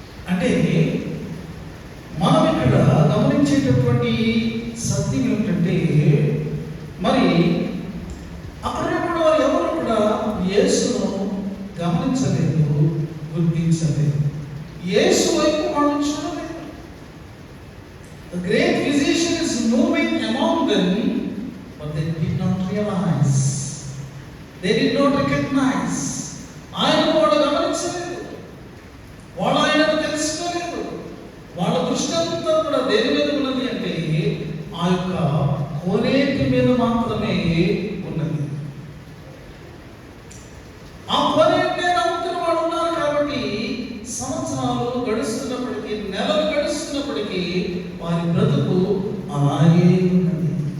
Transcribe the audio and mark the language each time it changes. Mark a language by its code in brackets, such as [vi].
[te] అంటే మనం ఇక్కడ గమనించేటటువంటి సత్యం ఏమిటంటే, మరి అక్కడ వారు ఎవరు కూడా యేసును గమనించలేదు, గుర్తించలేదు, యేసు వైపు మనం చూడలేదు. [en] The great physician is moving among them, but they did not realize, they did not recognize. [te] ఆయన వాళ్ళు గమనించలేదు, వాళ్ళు ఆయనను తెలుసుకోలేదు. వాళ్ళ దృష్టి అంతా కూడా దేని మీద ఉన్నది అంటే ఆ యొక్క కోనేటి మీద మాత్రమే ఉన్నది. ఆ కోనేటి నమ్ముతున్న వాళ్ళు ఉన్నారు కాబట్టి సంవత్సరాలు గడుస్తున్నప్పటికీ, నెలలు గడుస్తున్నప్పటికీ వారి బ్రతుకు అలాగే ఉన్నది.